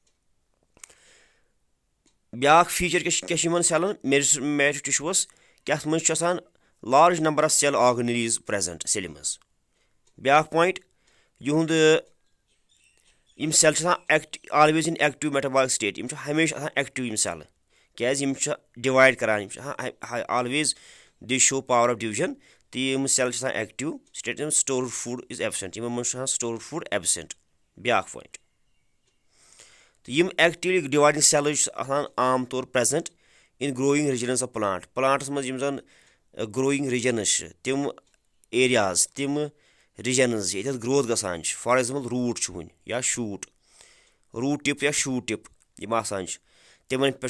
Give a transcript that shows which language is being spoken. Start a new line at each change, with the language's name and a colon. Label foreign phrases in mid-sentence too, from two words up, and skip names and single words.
Kashmiri: بیٛاکھ فیٖچر کیٛاہ چھُ یِمن سیلن
English: meristematic tissues
Kashmiri: کہِ اتھ منٛز چھُ آسان
English: large number of cell organelles present
Kashmiri: سیلہِ منٛز بیٛاکھ پویِنٹ یِہُنٛد یِم سیل چھِ آسان
English: always in active metabolic state
Kashmiri: یِم چھِ ہمیشہِ آسان ایکٹِو یِم سیلہٕ کیازِ یِم چھِ ڈِوایڈ کران یِم چھِ آسان
English: always they show power of division
Kashmiri: تہٕ یِم سیل چھِ آسان
English: active state store food is absent
Kashmiri: یِمن منٛز چھُ آسان
English: store food absent
Kashmiri: بیٛاکھ پویِنٹ تہٕ یِم
English: actively dividing
Kashmiri: سیلٕز چھِ آسان عام طور
English: present in growing regions of plants
Kashmiri: منٛز یِم زن
English: growing regions
Kashmiri: چھِ تِم ایریاز تِم رِجنز ییٚتٮ۪تھ گروتھ گژھان چھِ
English: for example root
Kashmiri: چھُ وُنہِ یا
English: shoot root tip
Kashmiri: یا
English: shoot tip
Kashmiri: یِم آسان چھِ تِمن پٮ۪ٹھ